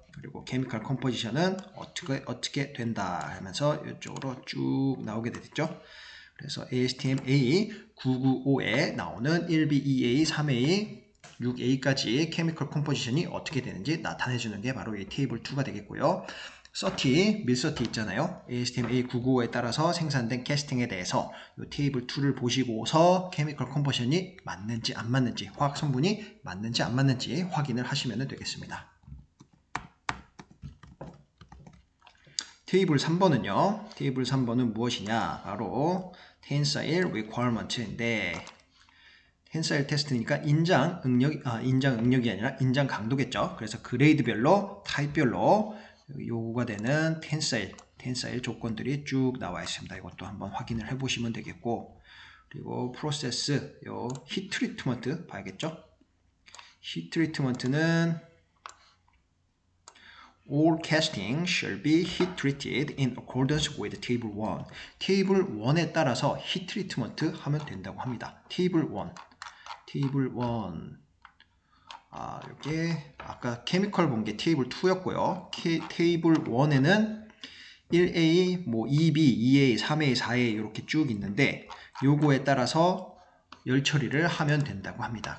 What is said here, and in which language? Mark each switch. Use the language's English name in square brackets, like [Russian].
[Korean] 그리고 케미컬 컴포지션은 어떻게 된다 하면서 이쪽으로 쭉 나오게 되겠죠. 그래서 ASTM A995에 나오는 1B, 2A, 3A 6A까지 케미컬 컴포지션이 어떻게 되는지 나타내주는 게 바로 이 테이블 2가 되겠고요. 30, 밀30 있잖아요. ASTM A995에 따라서 생산된 캐스팅에 대해서 이 테이블 2를 보시고서 케미컬 컴포지션이 맞는지 안 맞는지, 화학 성분이 맞는지 안 맞는지 확인을 하시면 되겠습니다. 테이블 3번은요. 테이블 3번은 무엇이냐? 바로 Tensile Requirement인데 텐사일 테스트니까 인장 응력이 아니라 인장 강도겠죠. 그래서 그레이드별로, 타입별로 요구가 되는 텐사일 조건들이 쭉 나와 있습니다. 이것도 한번 확인을 해 보시면 되겠고, 그리고 프로세스, 요 히트 트리트먼트 봐야겠죠. 히트 트리트먼트는 [English] All casting shall be heat treated in accordance with Table 1. [Korean] 테이블 1에 따라서 히트 트리트먼트 하면 된다고 합니다. 테이블 1. 테이블 1. 이게 아까 케미컬 본 게 테이블 2였고요. 테이블 1에는 1A, 뭐 2B, 2A, 3A, 4A 이렇게 쭉 있는데 요거에 따라서 열 처리를 하면 된다고 합니다.